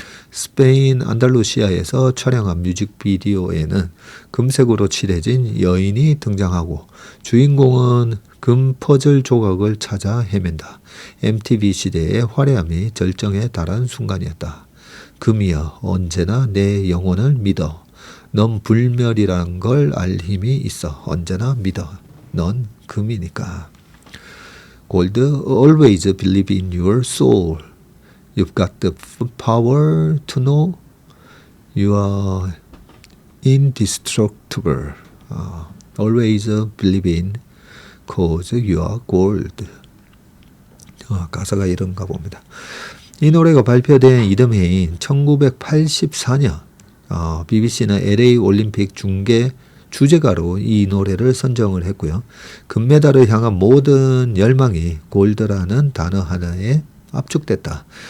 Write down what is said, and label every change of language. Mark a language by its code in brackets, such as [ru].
[ko] 스페인 안달루시아에서 촬영한 뮤직비디오에는 금색으로 칠해진 여인이 등장하고 주인공은 금 퍼즐 조각을 찾아 헤맨다. MTV 시대의 화려함이 절정에 달한 순간이었다. 금이여 언제나 내 영혼을 믿어. 넌 불멸이란 걸 알 힘이 있어. 언제나 믿어. 넌 금이니까. [en] Gold, always believe in your soul. You've got the power to know you are indestructible. Always believe in cause you are gold. [ko] 가사가 이런가 봅니다. 이 노래가 발표된 이듬해인 1984년 BBC는 LA 올림픽 중계 주제가로 이 노래를 선정을 했고요. 금메달을 향한 모든 열망이 골드라는 단어 하나에 압축됐다.